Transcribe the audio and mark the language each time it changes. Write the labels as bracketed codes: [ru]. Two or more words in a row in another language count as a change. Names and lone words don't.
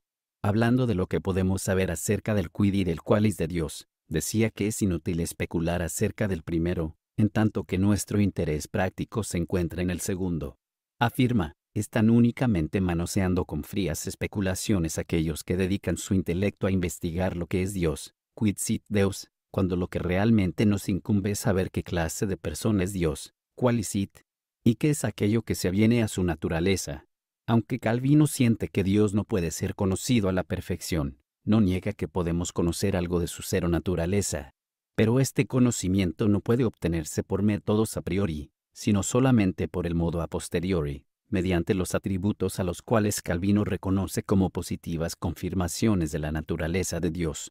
[es] Hablando de lo que podemos saber acerca del quid y del qualis de Dios, decía que es inútil especular acerca del primero, en tanto que nuestro interés práctico se encuentra en el segundo. Afirma: están únicamente manoseando con frías especulaciones aquellos que dedican su intelecto a investigar lo que es Dios, [la] quid sit Deus, [es] cuando lo que realmente nos incumbe es saber qué clase de persona es Dios, [la] qualis sit, [es] y qué es aquello que se aviene a su naturaleza. Aunque Calvino siente que Dios no puede ser conocido a la perfección, no niega que podemos conocer algo de su ser o naturaleza. Pero este conocimiento no puede obtenerse por métodos [la] a priori, [es] sino solamente por el modo [la] a posteriori, [es] mediante los atributos a los cuales Calvino reconoce como positivas confirmaciones de la naturaleza de Dios.